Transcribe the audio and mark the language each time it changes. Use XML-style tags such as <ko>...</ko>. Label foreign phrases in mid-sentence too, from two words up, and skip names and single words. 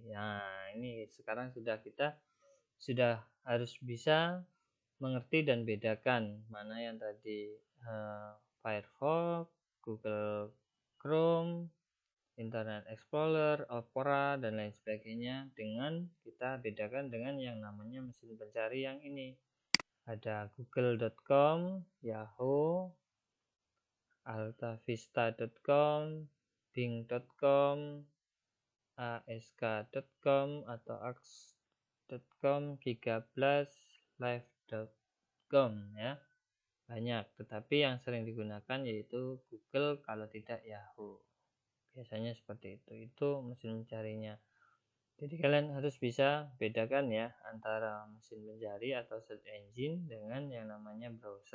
<id>Nah, ini sekarang kita sudah harus bisa mengerti dan bedakan mana yang tadi Firefox, Google Chrome, Internet Explorer, Opera, dan lain sebagainya, dengan kita bedakan dengan yang namanya mesin pencari yang ini. Ada google.com, Yahoo, altavista.com, bing.com, ask.com atau ax.com, gigablast, live.com ya. Banyak, tetapi yang sering digunakan yaitu Google, kalau tidak Yahoo. Biasanya seperti itu. Itu mesin pencarinya. Jadi kalian harus bisa bedakan ya antara mesin pencari atau</id> <en>search engine</en> <id>dengan yang namanya browser.</id>